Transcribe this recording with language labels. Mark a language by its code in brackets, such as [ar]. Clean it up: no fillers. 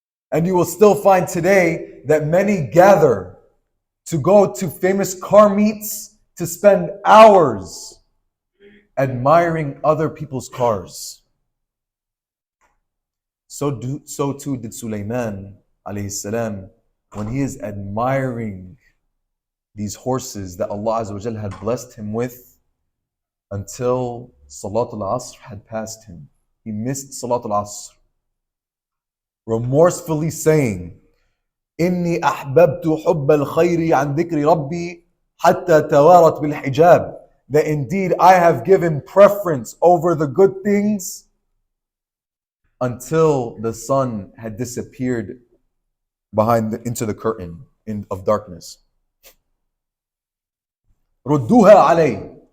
[en] And you will still find today that many gather to go to famous car meets to spend hours admiring other people's cars. So too did Sulaiman alayhi salam when he is admiring these horses that Allah Azza wa Jalla had blessed him with until Salatul Asr had passed him. He missed Salatul Asr, remorsefully saying, [ar] إني أحببت حب الخير عن ذكر ربي حتى توارت بالحجاب. [en] That indeed I have given preference over the good things until the sun had disappeared into the curtain of darkness. [ar] ردوها علي.